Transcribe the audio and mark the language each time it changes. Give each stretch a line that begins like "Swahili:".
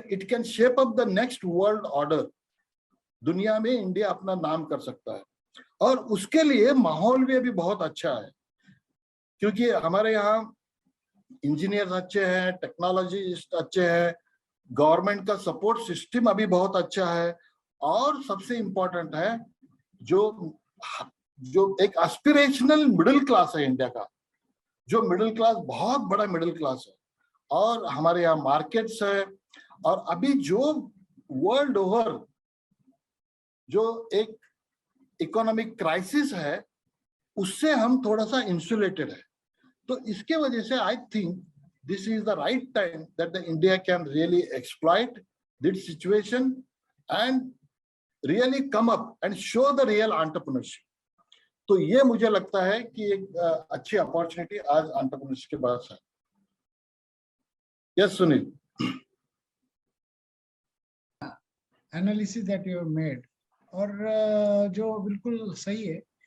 English: It can shape up the next world order.
Hindi: दुनिया में India अपना नाम कर सकता है, और उसके लिए माहौल भी अभी बहुत अच्छा है, क्योंकि हमारे यहाँ इंजीनियर्स अच्छे हैं, टेक्नोलॉजिस्ट अच्छे हैं, गवर्नमेंट का सपोर्ट सिस्टम अभी बहुत अच्छा है, और सबसे इम्पोर्टेंट है जो एक एस्पिरेशनल मिडिल क्लास है इंडिया का, जो मिडिल क्लास बहुत बड़ा मिडिल क्लास है, और हमारे यहाँ मार्केट्स है। और अभी जो वर्ल्ड ओवर जो एक इकोनॉमिक क्राइसिस है, उससे हम थोड़ा सा इंसुलेटेड है। तो इसके वजह से
English: I think this is the right time that the India can really exploit this situation and really come up and show the real entrepreneurship.
Hindi: तो ये मुझे लगता है कि एक अच्छी अपॉर्चुनिटी आज एंटरप्रेन्योर्स के पास है।
English: Yes Sunil. Analysis that you have made,
Hindi: और जो बिल्कुल सही है।